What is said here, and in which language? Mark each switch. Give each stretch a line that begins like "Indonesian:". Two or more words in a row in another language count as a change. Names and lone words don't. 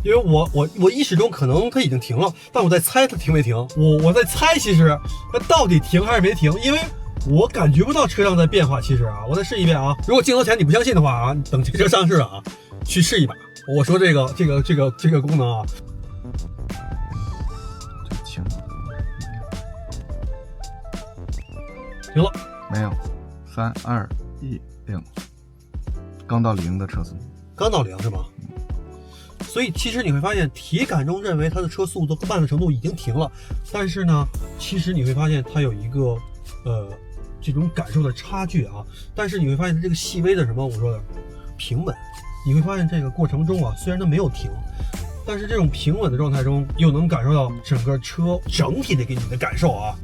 Chinese: 因為我意識中可能它已經停了，但我在猜它停沒停，我在猜其實它到底停還是沒停，因為我感覺不到車輛在變化。其實啊，我再試一遍啊，如果鏡頭前你不相信的話啊，等這個車上市啊，去試一把。我說這個功能啊，輕，停了。没有，3、2、1，0，刚到0的车速，刚到0是吗？所以其实你会发现，体感中认为它的车速度慢的程度已经停了，但是呢，其實你會發現它有一個這種感受的差距啊。但是你會發現它這個細微的什麼，我說的平穩，你會發現這個過程中啊，雖然它沒有停，但是這種平穩的狀態中，又能感受到整個車整體的給你的感受啊。